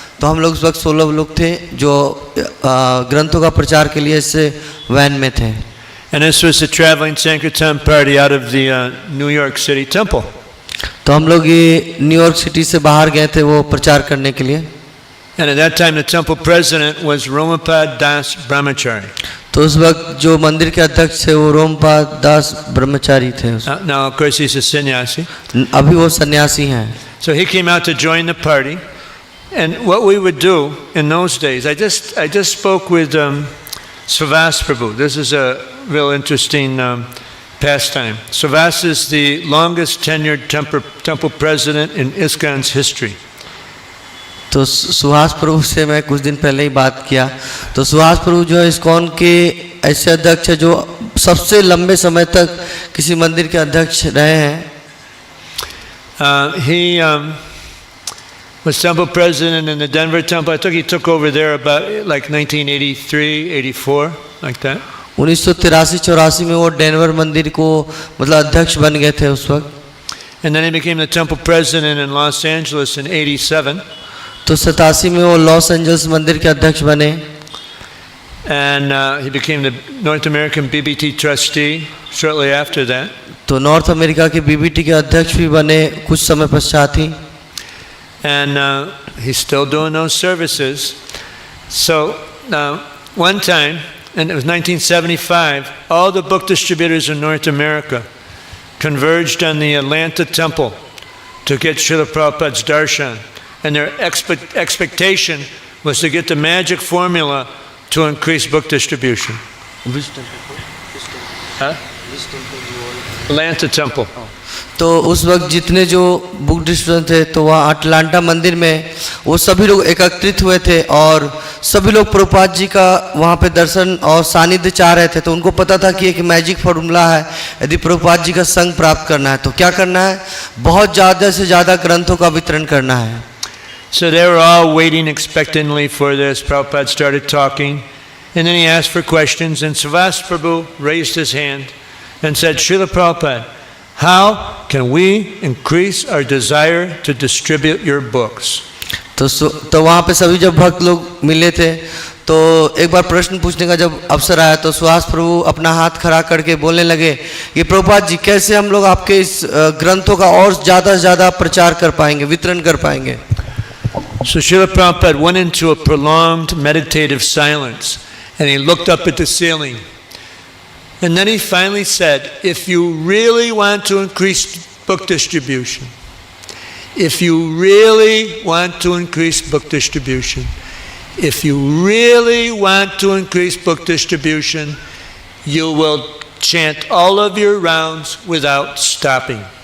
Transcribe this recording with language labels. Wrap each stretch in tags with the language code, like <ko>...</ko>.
<hi>तो हम लोग उस वक्त 16 लोग थे जो ग्रंथों का प्रचार के लिए इस वैन में थे.</hi> <en>And this was a traveling Sankirtan party out of the New York City temple.</en> <hi>तो हम लोग ये न्यूयॉर्क सिटी से बाहर गए थे वो प्रचार करने के लिए.</hi> <en>And at that time the temple president was Romapad Das Brahmachari.</en> <hi>तो उस वक्त जो मंदिर के अध्यक्ष थे वो रोमपाद दास ब्रह्मचारी थे.</hi> <en>Now of course he's a sannyasi.</en> <hi>अभी वो सन्यासी हैं.</hi> <en>So he came out to join the party, and what we would do in those days, I just spoke with Sravas Prabhu. This is a real interesting pastime. Sravas is the longest tenured temple president in ISKCON's history.</en> <hi>तो सुहास प्रभु से मैं कुछ दिन पहले ही बात किया. तो सुहास प्रभु जो इस्कॉन के ऐसे अध्यक्ष है जो सबसे लंबे समय तक किसी मंदिर के अध्यक्ष रहे हैं.</hi> <en>He was temple president in the Denver temple. I think he took over there about like 1983, 84, like that.</en> <hi>1983-84 में वो डेनवर मंदिर को मतलब अध्यक्ष बन गए थे उस वक्त.</hi> <en>And then he became the temple president in Los Angeles in 87.</en> <hi>तो 87 में वो लॉस एंजल्स मंदिर के अध्यक्ष बने.</hi> <en>And he became the North American BBT trustee shortly after that.</en> <hi>तो नॉर्थ अमेरिका के बीबीटी के अध्यक्ष भी बने कुछ समय पश्चात ही.</hi> <en>And he's still doing those services. So one time and it was 1975, all the book distributors in North America converged on the Atlanta temple to get Srila Prabhupada's darshan. And their expectation was to get the magic formula to increase book distribution. Huh? Atlanta temple.</en> <hi>तो उस वक्त जितने जो book distributor थे तो वहाँ Atlanta मंदिर में वो सभी लोग एकत्रित हुए थे और सभी लोग प्रभुपाद जी का वहाँ पे दर्शन और सानिध्य चाह रहे थे। तो उनको पता था कि एक</hi> <en>magic formula</en> <hi>है, यदि प्रभुपाद जी का संग प्राप्त करना है तो क्या करना है, बहुत ज़्यादा से ज़्यादा ग्रंथों का वितरण करना है।</hi> <en>So they were all waiting expectantly for this. Prabhupada started talking, and then he asked for questions, and Srivas Prabhu raised his hand and said, Srila Prabhupada, how can we increase our desire to distribute your books?</en> <hi>तो वहाँ पे सभी जब भक्त लोग मिले थे तो एक बार प्रश्न पूछने का जब अवसर आया तो सुहास प्रभु अपना हाथ खड़ा करके बोलने लगे कि प्रभुपाद जी कैसे हम लोग आपके इस ग्रंथों का और ज़्यादा से ज़्यादा प्रचार कर पाएंगे, वितरण कर पाएंगे।</hi> <en>So Srila Prabhupada went into a prolonged meditative silence and he looked up at the ceiling. And then he finally said, if you really want to increase book distribution, if you really want to increase book distribution, if you really want to increase book distribution, you will chant all of your rounds without stopping.</en>